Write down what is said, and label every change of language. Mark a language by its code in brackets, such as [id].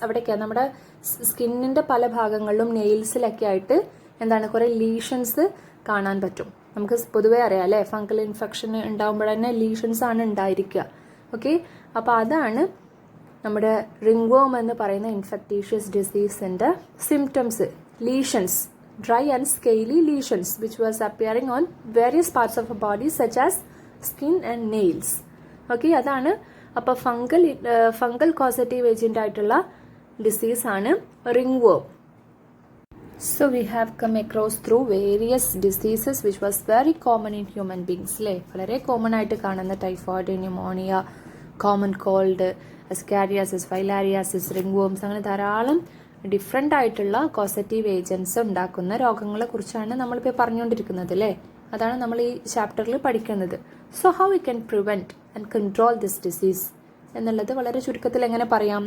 [ml] അവിടെയൊക്കെ നമ്മുടെ സ്കിന്നിൻ്റെ പല ഭാഗങ്ങളിലും നെയിൽസിലൊക്കെ ആയിട്ട് കുറേ ലീഷൻസ് കാണാൻ പറ്റും. നമുക്ക് പൊതുവേ അറിയാം അല്ലേ, ഫംഗൽ ഇൻഫെക്ഷൻ ഉണ്ടാകുമ്പോൾ തന്നെ ലീഷൻസ് ആണ് ഉണ്ടായിരിക്കുക. ഓക്കെ, അപ്പോൾ അതാണ് നമ്മുടെ റിംഗ് വേം എന്ന് പറയുന്ന ഇൻഫെക്ടീഷ്യസ് ഡിസീസിൻ്റെ symptoms. [en] Lesions, dry and scaly lesions which was appearing on various parts of our body such as skin and nails. [ml] Okay, അതാണ്. അപ്പോൾ ഫംഗൽ കോസറ്റീവ് ഏജൻ്റ് ആയിട്ടുള്ള ഡിസീസാണ് റിംഗ് വേം. [en] So we have come across through various diseases which was very common in human beings അല്ലേ? [ml] വളരെ common ആയിട്ട് കാണുന്ന typhoid, pneumonia, common called, ascariasis, ഫൈലാരിയാസിസ്, ring worms, അങ്ങനെ ധാരാളം ഡിഫറെൻ്റ് ആയിട്ടുള്ള കോസറ്റീവ് ഏജൻസ് ഉണ്ടാക്കുന്ന രോഗങ്ങളെ കുറിച്ചാണ് നമ്മളിപ്പോൾ പറഞ്ഞുകൊണ്ടിരിക്കുന്നത് അല്ലേ? അതാണ് നമ്മൾ ഈ ചാപ്റ്ററിൽ പഠിക്കുന്നത്. [en] so how we can prevent and control this disease [ml] എന്നുള്ളത് വളരെ ചുരുക്കത്തിൽ എങ്ങനെ പറയാം?